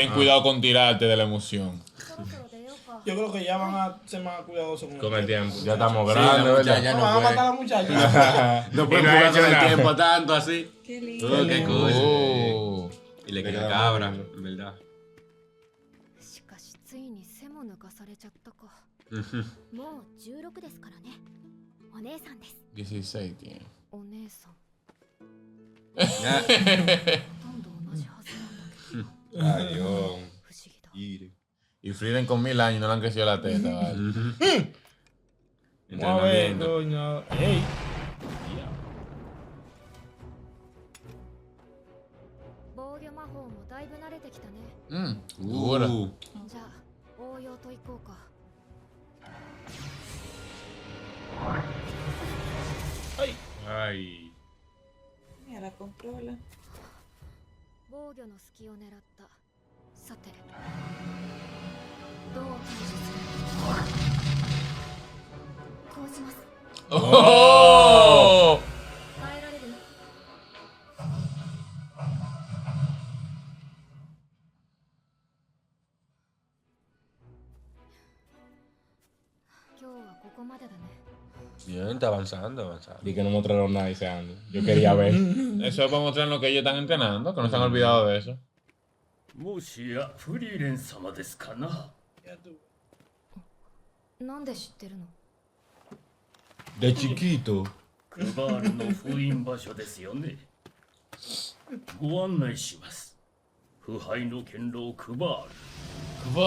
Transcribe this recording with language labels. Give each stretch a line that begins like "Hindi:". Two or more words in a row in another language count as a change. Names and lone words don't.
Spanish: Ten cuidado con tirarte de la emoción.
Japanese: そろそろ出ようか
Spanish: Yo creo que ya van a ser más cuidadosos Con el tiempo. Ya estamos Sí, grandes, la ¿verdad? muchacha No, no van a matar a puede. la muchacha. No puede Y no ha jugar hecho con el nada. tiempo tanto así. Qué lindo. Qué cool. Oh. Y le queda queda cabra, muy en verdad.
Japanese: しかしついに背も抜かされちゃったかもう16ですからねお姉さんです
Spanish: 16 tiene.
Japanese: お姉さん
Spanish: Ya.
Japanese: ほとんど同じはずなんだけ
Spanish: Adiós.
Japanese: ど不思議だ
Spanish: Ire. Y Frieden con 1000 años no le han crecido la teta, ¿vale? Vamos a ver, Entrenamiento. coño. Ey.
Japanese: 防御魔法もだいぶ慣れてきたね
Spanish: Dura.
Japanese: じゃあ応用といこうか
Spanish: Ay. Mira, la controla.
Japanese: 防御の隙を狙ったさてどう対処するこうします
Spanish: ¡Oh!
Japanese: 耐えられる今日はここまでだね
Spanish: Bien, está avanzando, avanzando. Y que no mostraron nada ese año. Yo quería ver. Eso es para mostrar lo que ellos están entrenando, que no se han olvidado de eso.
Japanese: もしやフリーレン様ですかな。なんで知ってるの
Spanish: De chiquito.
Japanese: クバールの封印場所ですよね。ご案内します。腐敗の堅牢クバール。